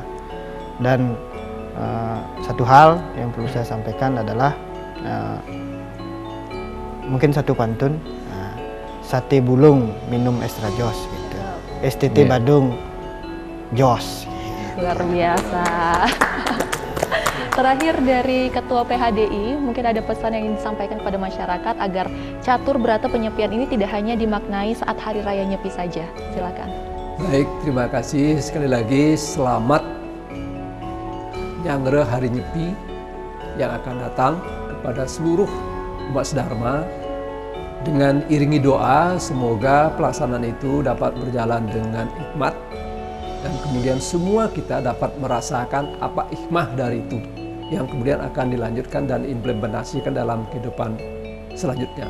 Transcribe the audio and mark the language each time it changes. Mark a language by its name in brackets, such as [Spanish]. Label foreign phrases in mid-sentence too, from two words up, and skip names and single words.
[Indonesian] Dan satu hal yang perlu saya sampaikan adalah mungkin satu pantun, sate bulung minum extra jos gitu. STT Badung jos. Luar biasa. Terakhir dari Ketua PHDI, mungkin ada pesan yang ingin disampaikan kepada masyarakat agar catur berata penyepian ini tidak hanya dimaknai saat Hari Raya Nyepi saja. Silakan. Baik, terima kasih sekali lagi. Selamat Nyangre Hari Nyepi yang akan datang kepada seluruh umat sedharma. Dengan iringi doa, semoga pelaksanaan itu dapat berjalan dengan hikmat dan kemudian semua kita dapat merasakan apa hikmah dari itu yang kemudian akan dilanjutkan dan implementasikan dalam kehidupan selanjutnya.